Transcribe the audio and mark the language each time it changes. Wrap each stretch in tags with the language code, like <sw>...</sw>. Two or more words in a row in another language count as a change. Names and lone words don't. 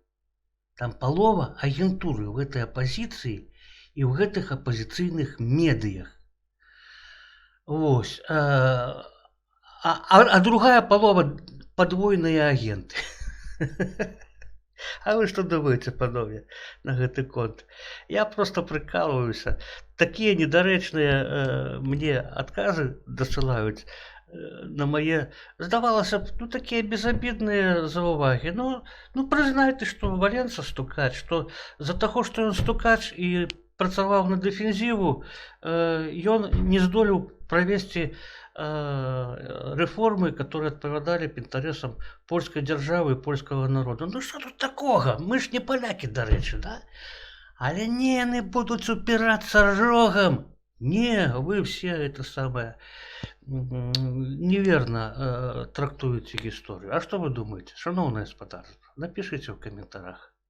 <be>Там палова агентуры ў гэтай апазіцыі і ў гэтых апазіцыйных медыях. Вось.</be> <ru>А другая полова подвойные агенты. А вы что думаете,</ru> <be>панове, на гэты конт?</be> <ru>Я просто прикалываюся.</ru> <be>Такие недарэчныя мне отказы дасылаюць на мае, здавалася б, ну, такія безобидныя заўвагі. Ну, прызнайте, што Валенса стукач, што за таго, што ён стукач і працаваў на дэфензіву, ён не здолеў правесці</be> <ru>реформы, которые</ru> <be>адпавядалі інтарэсам польскай дзяржавы і польскага народа. Ну што тут такога? Мы ж не палякі, дарэчы, да? Але не, яны будуць упірацца рогам.</be> <ru>Не, вы все это самое неверно</ru> <be>трактуеце гісторыю. А што вы думаеце, шаноўнае спадарства? Напішыце ў каментарах.</be>